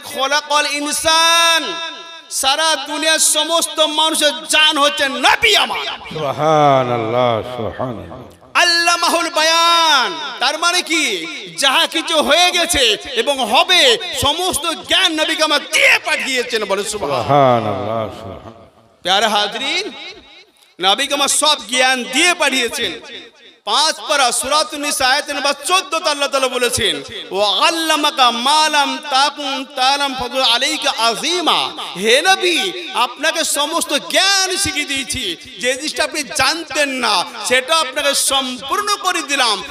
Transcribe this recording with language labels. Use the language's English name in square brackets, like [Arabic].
[Arabic] খলাকাল ইনসান, [Bangla] সারা দুনিয়ার সমস্ত মানুষের জান হচ্ছে নবী আমার। [Arabic] সুবহানাল্লাহ সুবহানাল্লাহ। আল্লামাহুল বায়ান, [Bangla] তার মানে কি? যাহা কিছু হয়ে গেছে এবং হবে সমস্ত জ্ঞান নবীকে আমার দিয়ে পাঠিয়েছেন। বলে [Arabic] সুবহানাল্লাহ সুবহানাল্লাহ। [Hindi] प्यारे हाजरीन, नबी को सब ज्ञान दिए पढ़िएছেন। [Bangla] 5 পারা সূরাতুন নিসা আয়াত নম্বর 14 তে আল্লাহ তাআলা বলেছেন [Arabic] ওয়া আল্লামাকা মা লাম তাকুন তালাম ফাদল আলাইকা আযীমা। [Bangla] হে নবী, আপনাকে সমস্ত জ্ঞান শিখিয়ে দিয়েছি, যে জিনিসটা আপনি জানতেন না সেটা আপনাকে সম্পূর্ণ করে দিলাম।